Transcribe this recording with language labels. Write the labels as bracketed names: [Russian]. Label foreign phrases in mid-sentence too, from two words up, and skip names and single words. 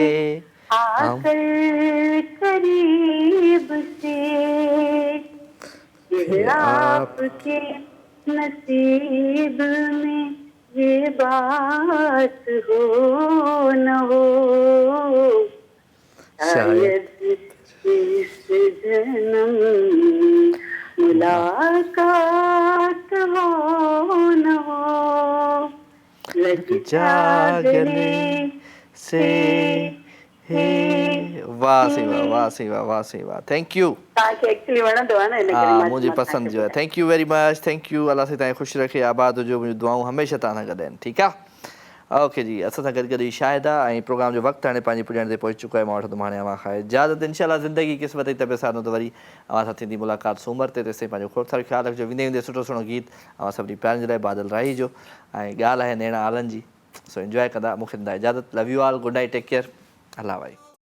[Urdu] آ کر قریب سے یہ آپ کے نصیب میں یہ بات ہو نہ ہو شاید اس جنم ملاقات ہو نہ ہو. لگ جا گلے سے واہ سی واہ واہ سی واہ واہ سی واہ वाह सी वाह [English] thank you. [Sindhi] तव्हांखे एक्चुअली वणंदो आहे न इन करे [Urdu] ہاں مجھے پسند جو ہے. [English] Thank you very much thank you. [Sindhi] अल्लाह से तव्हां ख़ुशि रखे आबाद हुजो। मुंहिंजूं दुआऊं हमेशह तव्हां सां गॾु आहिनि। ठीकु आहे ओके जी। असां सां गॾु गॾु ई शाहिदा ऐं प्रोग्राम जो वक़्तु हाणे पंहिंजे पुॼण ते पहुची चुको आहे। मां वठंदुमि हाणे अव्हां खां इजाज़त। इंशाल्लाह ज़िंदगी क़िस्मत जी तबियत सां त वरी अव्हां सां थींदी मुलाक़ात सूमर ते। तेसिताईं पंहिंजो ख़ुदि सां ख़्यालु रखिजो। वेंदे वेंदे सुठो सुठो गीत अव्हां सभिनी प्यारनि जे लाइ बादल राही जो ऐं ॻाल्हि आहे नैणा आलनि जी सो इंजॉय कंदा। मूंखे ॾींदा इजाज़त। [English] love you all good night take care [Sindhi] अल्लाह भाई।